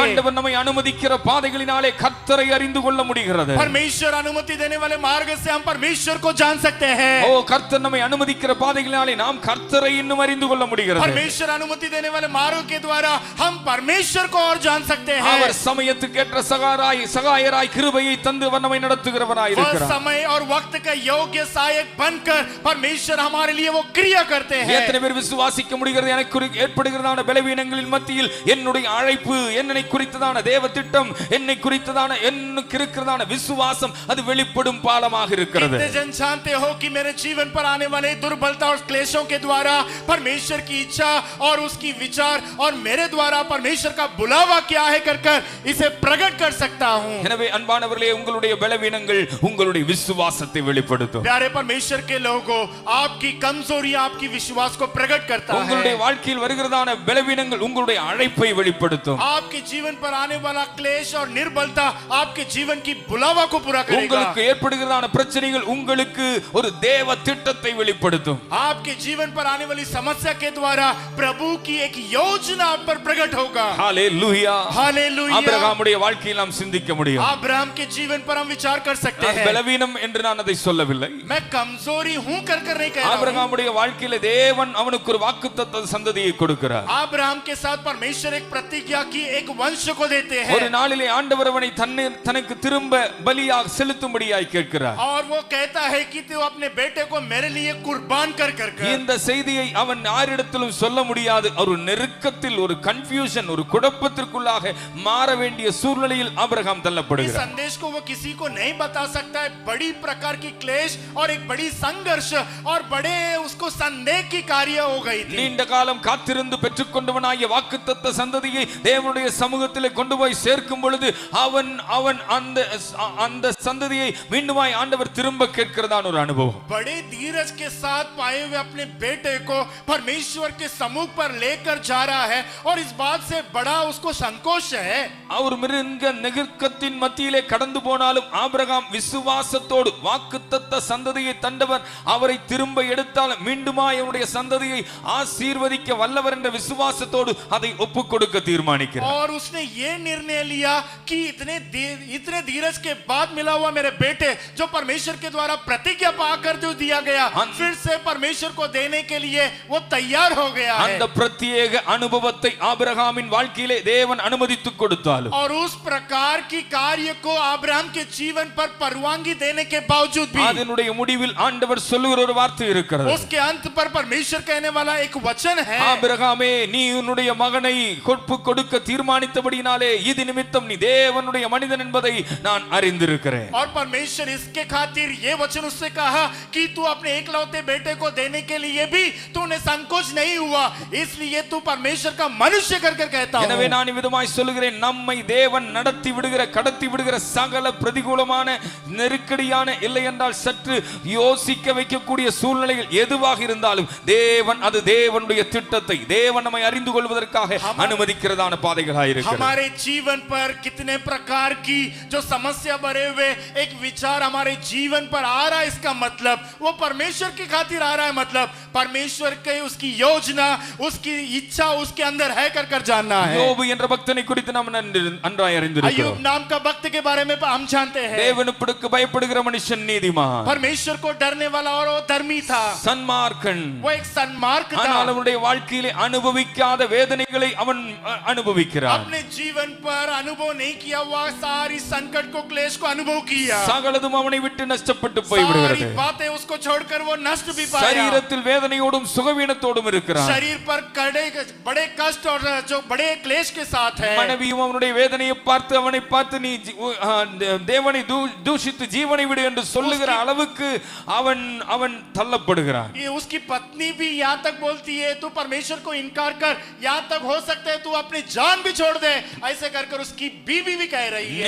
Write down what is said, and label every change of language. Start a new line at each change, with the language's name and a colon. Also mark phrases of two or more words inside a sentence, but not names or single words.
Tamil: ஆண்டவர் நம்மை அனுமதிக்கிற பாதைகளினாலே கர்த்தரை அறிந்து கொள்ள முடிகிறது.
Hindi: परमेश्वर अनुमति देने वाले मार्ग से हम परमेश्वर को जान सकते हैं।
Tamil: ஓ கர்த்தர் நம்மை அனுமதிக்கிற பாதைகளினாலே நாம் கர்த்தரை இன்னும் அறிந்து கொள்ள முடிகிறது.
Hindi: परमेश्वर अनुमति देने वाले मार्ग के द्वारा हम परमेश्वर को और जान सकते हैं।
Tamil: அவர் சமயத்துக்கேற்ற சகாயராய் கிருபையை தந்து நம்மை நடத்துகிறவராய்
Hindi: वह
Tamil: இருக்கிறார்.
Hindi: समय और वक्त का योग्य सहायक बनकर परमेश्वर हमारे लिए वो क्रिया करते हैं।
Tamil: எத்தனை பேர் விசுவாசிக்க முடிகிறது? எனக்கு ஏற்படுகிறதான பலவீனங்களின் மத்தியில் என்னுடைய அழைப்பு, என்னை குறித்ததான தேவ திட்டம், என்னை குறித்ததான எனக்கு இருக்கிறதான விசுவாசம் அது வெளிப்படும் பாலமாக இருக்கிறது.
Hindi: कितने जन जानते हो कि मेरे जीवन पर आने वाले दुर्बलता और क्लेशों के द्वारा परमेश्वर की इच्छा और उसकी विचार और मेरे द्वारा परमेश्वर का बुलावा क्या है कर इसे प्रकट कर सकता हूं।
Tamil: எனவே அன்பானவர்களே, உங்களுடைய பலவீனங்கள் உங்களுடைய விசுவாசத்தை வெளிப்படுத்தும்.
Hindi: प्यारे परमेश्वर के लोगों, आपकी कमजोरी आपकी विश्वास को प्रकट करता है।
Tamil: உங்களுடைய வாழ்க்கையில் வருகிறதான பலவீனங்கள் உங்களுடைய அழைப்பை வெளிப்படுத்தும்.
Hindi: आपके जीवन पर आने वाला क्लेश और निर्बलता आपके जीवन की बुलावा को पूरा करेगा।
Tamil: உங்களுக்கு ஏற்படுகிறதான பிரச்சனைகள் உங்களுக்கு ஒரு தேவ திட்டத்தை வெளிப்படுத்தும்.
Hindi: आपके जीवन पर आने वाली समस्या के द्वारा प्रभु की एक योजना आप पर प्रकट होगा।
Tamil: ஹalleluya,
Hindi: हालेलुया।
Tamil: ஆபிரகாமுடைய வாழ்க்கையில் நாம் சிந்திக்க முடியும்.
Hindi: अब्राहम के जीवन पर हम विचार कर सकते हैं।
Tamil: பலவீனம் என்று நான் அதை சொல்லவில்லை.
Hindi: मैं कमजोरी हूं कर नहीं कह रहा हूं।
Tamil: ஆபிரகாமுடைய வாழ்க்கையில தேவன் அவனுக்கு ஒரு வாக்குத்தத்த சந்ததியை கொடுக்கிறார்.
Hindi: अब्राहम के साथ परमेश्वर एक प्रतिज्ञा की एक वंश को देते हैं।
Tamil: ஒரு நாளிலே ஆண்டவர் அவனை தனக்கு திரும்ப பலியாக செலுத்தும்படியாய் கேட்கிறார்.
Hindi: और वो कहता है कि तू अपने बेटे को मेरे लिए कुर्बान कर
Tamil: இந்த செய்தியை அவன் யாரிடத்திலும் சொல்ல முடியாது. ஒரு நெருக்கத்தில், ஒரு கன்ஃபியூஷன், ஒரு குழப்பத்திற்குள்ளாக மாற வேண்டிய சூழ்நிலையில் ஆபிரகாம்
Hindi: इस
Tamil: தள்ளப்படுகிறார்.
Hindi: संदेश को वो किसी को नहीं बता सकता है। बड़ी प्रकार की क्लेश और एक बड़ी संघर्ष और बड़े उसको संदेह की कार्य हो गई थी।
Tamil: நீண்ட காலம் காத்திருந்து பெற்றுக்கொண்டவனாகிய வாக்குத்தத்த சந்ததியை தேவனுடைய சமூகத்திலே கொண்டு போய் சேர்க்கும் பொழுது அவன் அந்த சந்ததியை மீண்டுமாய் ஆண்டவர் திரும்ப கேட்கிறதான ஒரு அனுபவம்.
Hindi: बड़े धीरज के साथ पाए हुए अपने बेटे को परमेश्वर के समूह पर लेकर जा रहा है और इस बात से बड़ा उसको संकोच है।
Tamil: அவர் மிருங்க நெருக்கத்தின் மத்தியிலே கடந்து போனாலும் ஆபிரகாம் விசுவாசத்தோடு வாக்குத்தத்த சந்ததியை தந்தவர் அவரை திரும்ப எடுத்தால் மீண்டுமாய் அவருடைய சந்ததியை ஆசீர்வதிக்க வல்லவர் என்ற விசுவாசத்தோடு அதை ஒப்புக் கொடுக்க தீர்மானிக்கிறார்.
Hindi: और उसने ये निर्णय लिया कि इतने धीरज के बाद मिला हुआ मेरे बेटे जो परमेश्वर के द्वारा प्रतिज्ञा पाकर जो दिया गया फिर से परमेश्वर को देने के लिए वो तैयार हो गया है।
Tamil: அந்த பிரத்யேக அனுபவத்தை ஆபிரகாமின் வாழ்க்கையிலே தேவன் அனுமதித்து கொடுத்தாலும்
Hindi: और उस प्रकार की कार्य को अब्राहम के जीवन पर परवानगी देने के बावजूद भी
Tamil: அதனுடைய முடிவில் ஆண்டவர் சொல்லுகிற ஒரு வார்த்தை இருக்கிறது.
Hindi: उसके अंत पर परमेश्वर कहने वाला एक वचन है।
Tamil: ஆபிரகாமே, நீ உன்னுடைய மகனை கொடுக்க தீர்மானித்தபடினாலே இது நிமித்தம் நீ தேவனுடைய மனிதன் என்பதை நான் அறிந்திருக்கிறேன்.
Hindi: और परमेश्वर इसके खातिर ये वचन उससे कहा कि तू अपने एकलौते बेटे को देने के लिए भी तूने संकोच नहीं हुआ, इसलिए तू परमेश्वर का मनुष्य कर कहता हूं।
Tamil: எனவே நான் விதமாய் சொல்லுகிறேன், நம்மை தேவன் கடத்தி விடுகிற சகல பிரதிகூலமான நெருக்கடியான இல்லை என்றால் சற்று யோசிக்க வைக்கக்கூடிய சூழ்நிலைகள் எதுவாக இருந்தாலும் தேவன் அது தேவனுடைய திட்டத்தை தேவன் நம்மை அறிந்து கொள்வதற்காக அனுமதிக்கிறதான பாதைகளாக இருக்கிறது.
Hindi: हमारे जीवन पर कितने प्रकार की जो समस्या भरे हुए एक विचार हमारे जीवन पर आ रहा है, इसका मतलब वो परमेश्वर की खातिर आ रहा है। मतलब परमेश्वर के उसकी योजना उसकी इच्छा उसके अंदर है कर जानना है।
Tamil: யோபு என்ற பக்தனை குறித்து நாம் நன்றாய் அறிந்திருக்கிறோம்.
Hindi: अय्यूब नाम का भक्त के बारे में हम जानते हैं।
Tamil: தேவனுக்கு பயப்படுகிற மனுஷன் நீதிமான்,
Hindi: परमेश्वर को डरने वाला और वो धर्मी था,
Tamil: சன்மார்க்கன்.
Hindi: वो एक सन्मार्ग था।
Tamil: ஆனால் அவனுடைய வாழ்க்கையிலே அனுபவிக்காத வேதனைகளை அவன் அனுபவிக்கிறான்.
Hindi: अपने जीवन पर अनुभव नहीं किया हुआ सारी संकट को क्लेश को अनुभव किया।
Tamil: சகலதும் அவனை விட்டு நஷ்டப்பட்டு போய்விடுகிறது.
Hindi: सारी बातें उसको छोड़कर वो नष्ट भी पाया।
Tamil: சரீரத்தில் வேதனை வேதனையோடும் சுகவீனத்தோடும் இருக்கிறான்.
Hindi: शरीर पर बड़े कष्ट और जो बड़े क्लेश के साथ है.
Tamil: மனைவியும் அவனுடைய வேதனையை பார்த்து அவனை பார்த்து நீ தேவனை தூஷித்து ஜீவனை விடு என்று சொல்லுகிற அளவுக்கு அவன் அவன் தள்ளப்படுகிறான்.
Hindi: ये उसकी पत्नी भी यहाँ तक बोलती है तू परमेश्वर को इनकार कर, यहाँ तक हो सकता है तू अपनी जान भी छोड़ दे, ऐसे कर उसकी बीवी भी कह रही है.